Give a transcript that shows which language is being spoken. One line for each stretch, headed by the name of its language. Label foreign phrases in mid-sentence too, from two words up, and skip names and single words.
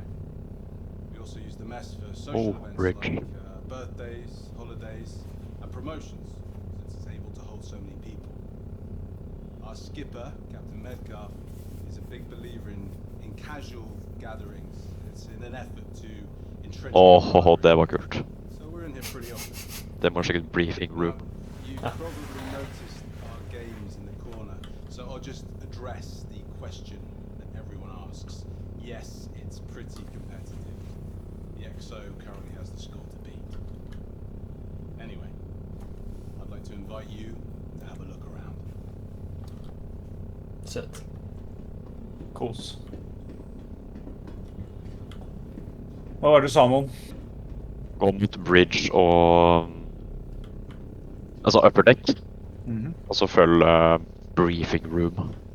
English: We also use the mess for social events Rick. like birthdays, holidays, and promotions, since it's able to hold so many people. Our skipper, Captain Medcalf, is a big believer in casual gatherings. It's in an effort to entrench.
Norwegian: Det var kult.
English: So we're in here pretty often.
Norwegian: Det var sikkert
English: briefing room. You've probably noticed our games in the corner, so I'll just address the question that everyone asks. Yes, it's pretty competitive. The XO currently has the score to beat. Anyway, I'd like to invite you to have a look around.
Norwegian: Søt. Kos. Hva var det du sa om? Gå mot bridge og... Altså
English: upper deck.
Norwegian: Og så følg
English: briefing room.